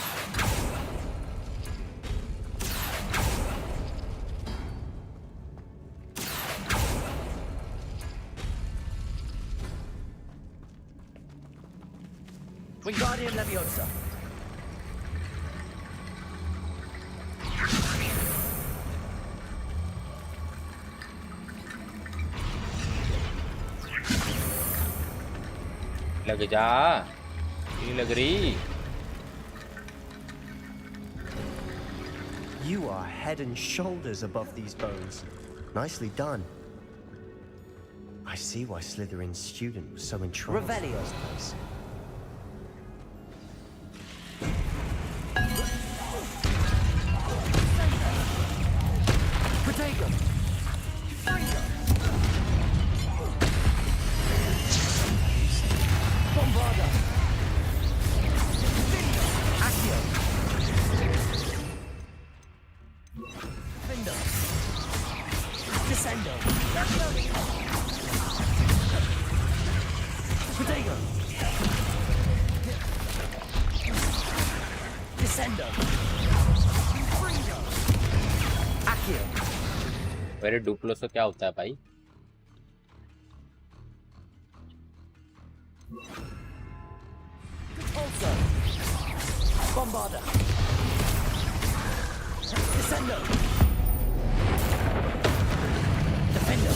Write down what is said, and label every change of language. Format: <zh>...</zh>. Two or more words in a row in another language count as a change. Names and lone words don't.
<en>Wingardium Leviosa.</en> <hi>लग जा, नहीं लग रही।</hi> <en>You are head and shoulders above these bones. Nicely done. I see why Slytherin's student was so entranced in this place. Protego. Bombarda. Accio. Findo. Descendo. Protego. Descendo. Accio.</en> <hi>मेरे डुप्लो से क्या होता है भाई?</hi> <en>Also. Bombarda. Descendo. Defendo.</en>